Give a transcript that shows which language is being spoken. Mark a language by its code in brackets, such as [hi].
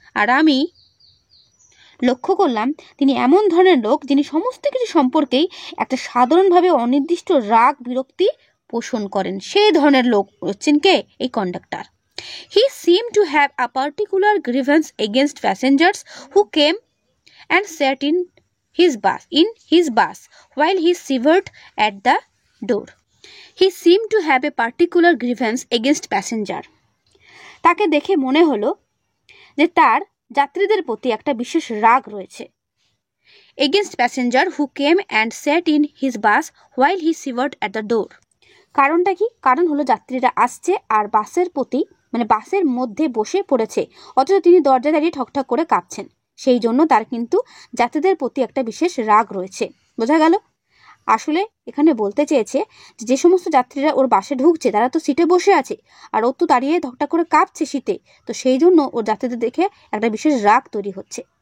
[bn] আর আমি লক্ষ্য করলাম তিনি এমন ধরনের লোক যিনি সমস্ত কিছু সম্পর্কেই একটা সাধারণভাবে অনির্দিষ্ট রাগ বিরক্তি পোষণ করেন। সেই ধরনের লোক হচ্ছেন কে? [en] এই conductor. He seem to have a particular grievance against passengers who came and sat in his bus while he shivered at the door. He seemed to have a particular grievance against passenger. [bn] তাকে দেখে মনে হলো যে তার যাত্রীদের প্রতি একটা বিশেষ রাগ রয়েছে। [en] Against passenger who came and sat in his bus while he shivered at the door. [bn] কারণটা কি? কারণ হলো যাত্রীরা আসছে আর বাসের প্রতি, মানে বাসের মধ্যে বসে পড়েছে, অথচ তিনি দরজা দাঁড়িয়ে ঠকঠক করে কাঁপছেন। সেই জন্য তার কিন্তু যাত্রীদের প্রতি একটা বিশেষ রাগ রয়েছে। বোঝা গেল? আসলে এখানে বলতে চেয়েছে যে সমস্ত যাত্রীরা ওর বাসে ঢুকছে তারা তো সিটে বসে আছে, আর ও তো দাঁড়িয়ে ঠকঠক করে কাঁপছে শীতে, তো সেই জন্য ওর যাত্রীদের দেখে একটা বিশেষ রাগ তৈরি হচ্ছে।